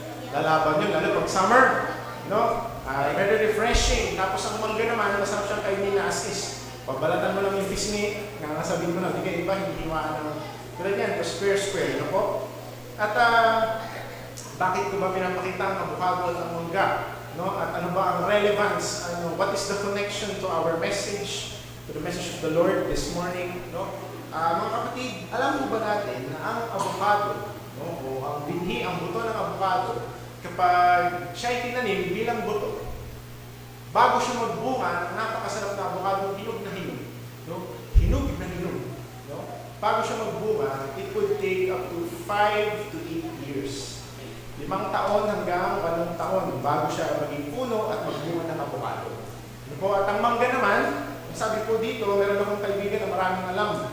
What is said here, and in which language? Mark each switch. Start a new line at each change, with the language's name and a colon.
Filipino: Lalaban yun, lalo pag summer. No?
English: Very refreshing.
Filipino: Tapos ang mangga naman, masarap siyang kainin na as is. Pabalatan mo lang yung pisngi, nangasabihin mo na, di kayo iba, hindi hiwaan ng tulad yan, square, ano po? At bakit ko ba pinapakita ang avocado at ang mangga? No? At ano ba ang relevance?
English: What is the connection to our message, to the message of the Lord this morning?
Filipino: No? Mga kapatid, alam mo ba natin na ang avocado, no? O ang binhi, ang buto ng avocado, kapag siya ay tinanim bilang buto, bago siya magbunga, napakasarap na avocado, hinog na hinog. No? Hinog na hinog. No? Bago siya magbunga,
English: it would take up to 5 to 8 years.
Filipino: 5 taon hanggang 8 taon bago siya maging puno at magbunga ng avocado. Ano po? At ang mangga naman, sabi po dito, meron akong kaibigan na maraming alam.